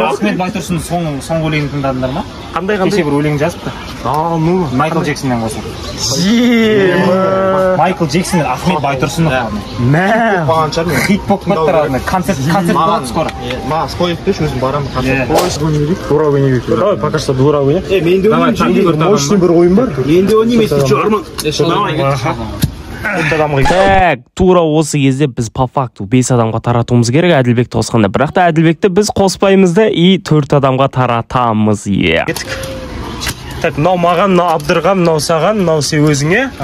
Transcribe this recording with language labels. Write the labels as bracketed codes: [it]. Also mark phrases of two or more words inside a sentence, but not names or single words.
[kk] Ахмет Байтұрсынның соңғы өлеңін тыңдадыңдар ма? Қандай? Кеше бір өлең жазыпты. Майкл Джексоннан қоса. Майкл Джексон мен Ахмет Байтұрсынның. Хит болып кеттір, концерт болады скоро. Маған спой етпеш, өзім барамын концерт. Дура ойнай. [ru] Давай, пока что [kk] дура ойнай. Мен де ойнайым. Мощный бір ойын бар. Мен де ойнайым, [ru] если что, [kk] Арман. Так, тура осы кезде біз [ru] по факту [kk] 5 адамға таратуымыз керек Әділбекті қосқанда. Бірақ та Әділбекті біз қоспаймыз да и 4 адамға таратамыз. Так, мынау маған, мынау Абдырған, мынау саған, мынау сен өзіңе.